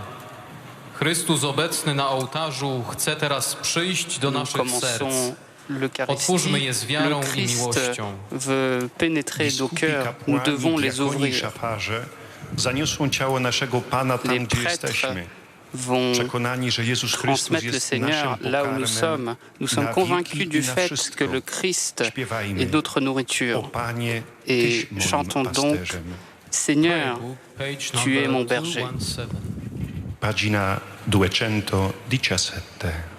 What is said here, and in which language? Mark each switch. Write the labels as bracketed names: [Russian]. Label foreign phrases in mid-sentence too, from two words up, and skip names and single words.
[Polish] Chrystus obecny na ołtarzu chce teraz przyjść do naszych serc. Otwórzmy je z wiarą i miłością. [French] Veut pénétrer nos cœurs, nous devons les ouvrir. [Polish] Zaniosą ciało naszego Pana tam, gdzie jesteśmy. Przekonani, że Jezus Chrystus jest naszym pokarmem. [French] Nous sommes convaincus du fait que le Christ est notre nourriture. Et chantons donc, Seigneur, tu es mon berger. [Italian] Pagina 217.